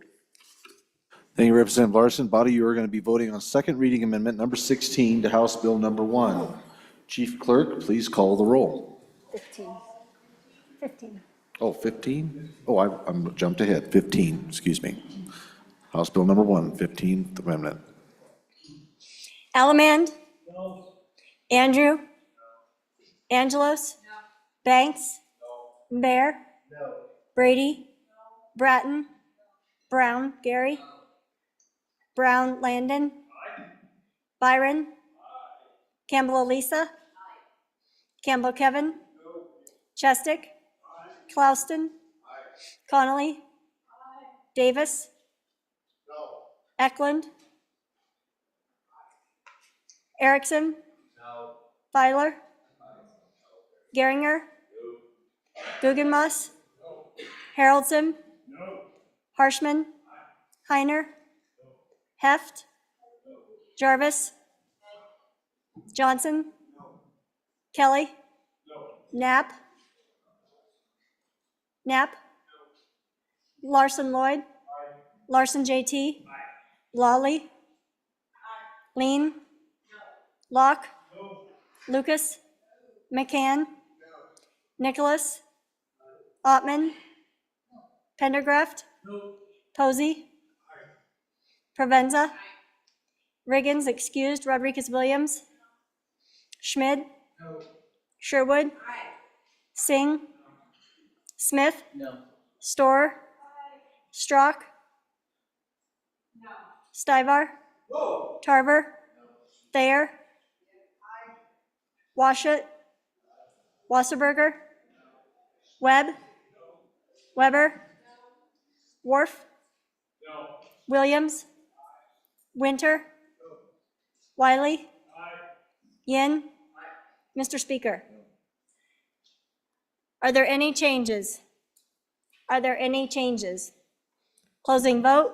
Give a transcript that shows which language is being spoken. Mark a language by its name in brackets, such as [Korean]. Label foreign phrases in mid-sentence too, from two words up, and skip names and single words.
[English] Thank you, Representative Larson. Body, you are going to be voting on second reading amendment number 16 to House Bill number 1. Chief Clerk, please call the roll. 15. 15. Oh, 15? Oh, I'm jumped ahead. 15, excuse me. House Bill number 1, 15th Amendment. Allemand? No. Andrew? No. Angelos? No. Banks? No. Bear? No. Brady? No. Bratton? No. Brown? Gary? No. Brown? Landon? Aye. Byron? Aye. Campbell Elisa? Aye. Campbell Kevin? No. Chestick? Aye. Clouston? Aye. Connolly? Aye. Davis? No. Eklund? Erickson? No. Feiler? Geringer? No. Guggenmoss? No. Haroldson? No. Harshman? Aye. Heiner? No. Heft? No. Jarvis? No. Johnson? No. Kelly? No. Knapp? Knapp? No. Larson Lloyd? Aye. Larson JT? Aye. Lawley? Aye. Lean? Locke? No. Lucas? McCann? No. Nicholas? Ottman? No. Pendergraft? No. Posey? Aye. Provenza? Aye. Riggins excused. Rodriguez Williams? Schmid? No. Sherwood? Aye. Singh? No. Smith? No. Storer? Aye. Strock? No. Stivar? No. Tarver? No. Thayer? Washut? Wasserberger? Webb? Weber? Worf? Williams? Winter? Wiley? Yin? Mr. Speaker, are there any changes? Are there any changes? Closing vote.